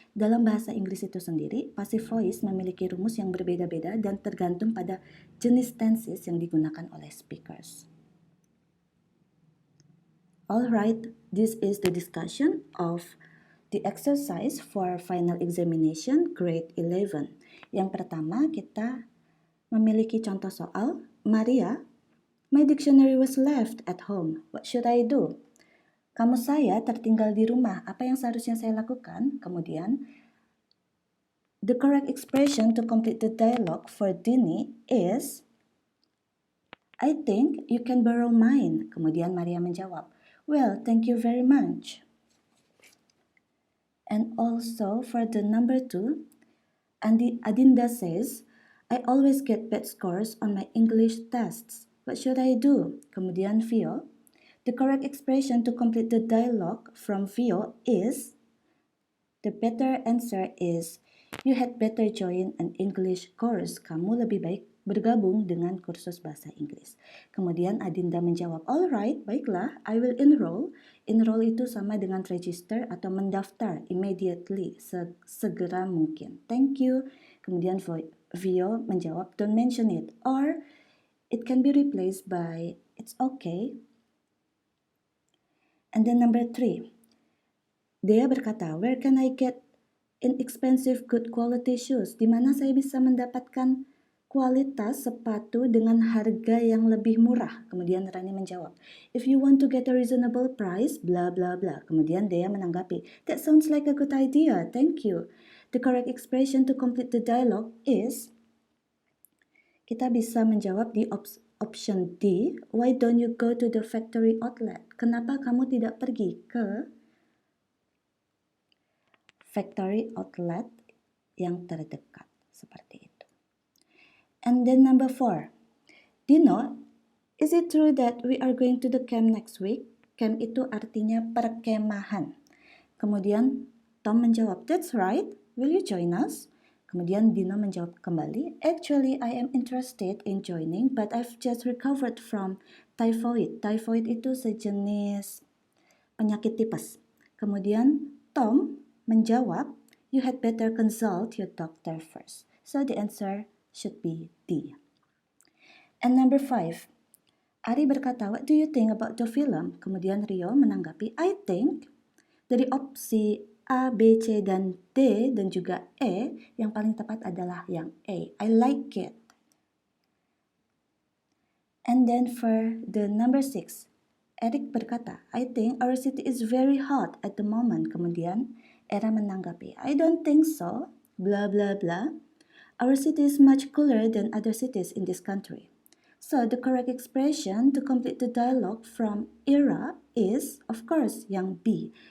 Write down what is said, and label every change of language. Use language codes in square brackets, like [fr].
[id] Dalam bahasa Inggris itu sendiri, passive voice memiliki rumus yang berbeda-beda dan tergantung pada jenis tenses yang digunakan oleh speakers. [en] Alright, this is the discussion of the exercise for final examination grade 11. [id] Yang pertama, kita memiliki contoh soal. [en] Maria, my dictionary was left at home. What should I do? [id] Kamus saya tertinggal di rumah. Apa yang seharusnya saya lakukan? Kemudian, [en] the correct expression to complete the dialogue for Dini is, I think you can borrow mine. [id] Kemudian Maria menjawab, [en] well, thank you very much. And also for the number 2, Adinda says, I always get bad scores on my English tests. What should I do? [id] Kemudian Vio, [en] the correct expression to complete the dialogue from Vio is, the better answer is, you had better join an English course. [id] Kamu lebih baik bergabung dengan kursus bahasa Inggris. Kemudian Adinda menjawab, [en] alright, [id] baiklah, [en] I will enroll. [id] Enroll itu sama dengan register atau mendaftar immediately, segera mungkin. [en] Thank you. [id] Kemudian Vio menjawab, [en] don't mention it. Or it can be replaced by, it's okay. And then number 3. [id] Dea berkata, [en] where can I get inexpensive good quality shoes? [id] Di mana saya bisa mendapatkan kualitas sepatu dengan harga yang lebih murah? Kemudian Rani menjawab, [en] if you want to get a reasonable price, bla bla bla. [id] Kemudian Dea menanggapi, [en] that sounds like a good idea, thank you. The correct expression to complete the dialogue is, [id] kita bisa menjawab di [en] option D, why don't you go to the factory outlet? [id] Kenapa kamu tidak pergi ke factory outlet yang terdekat, seperti itu. [en] And then number 4, Dino, is it true that we are going to the camp next week? [id] Camp itu artinya perkemahan. Kemudian Tom menjawab, [en] that's right, will you join us? [id] Kemudian Dino menjawab kembali, [en] actually I am interested in joining, but I've just recovered from typhoid. [id] Typhoid itu sejenis penyakit tipes. Kemudian Tom menjawab, [en] you had better consult your doctor first. So the answer should be D. And number 5, [id] Ari berkata, [en] what do you think about the film? [id] Kemudian Rio menanggapi, [en] I think [id] dari opsi A, B, C, dan D, dan juga E, yang paling tepat adalah yang A. [en] I like it. And then for the number 6, [id] Eric berkata, [en] I think our city is very hot at the moment. [id] Kemudian Era menanggapi, [en] I don't think so, blah blah blah. Our city is much cooler than other cities in this country. So the correct expression to complete the dialogue from Era is, of course, [id] yang B.